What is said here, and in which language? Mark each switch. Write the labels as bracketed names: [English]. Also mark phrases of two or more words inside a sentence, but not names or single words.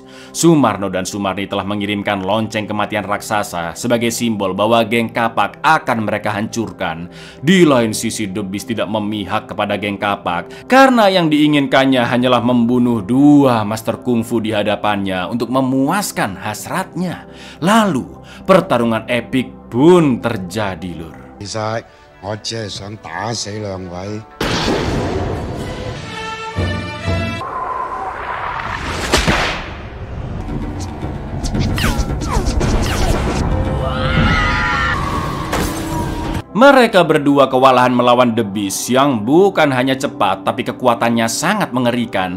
[Indonesian] Sumarno dan Sumarni telah mengirimkan lonceng kematian raksasa sebagai simbol bahwa geng Kapak akan mereka hancurkan. Di lain sisi, The Beast tidak memihak kepada geng Kapak karena yang diinginkannya hanyalah membunuh dua master kungfu di hadapannya untuk memuaskan hasratnya. Lalu pertarungan epik pun terjadi, Lur. [Cantonese] 其實我只係想打死兩位。 [Indonesian] Mereka berdua kewalahan melawan The Beast yang bukan hanya cepat tapi kekuatannya sangat mengerikan.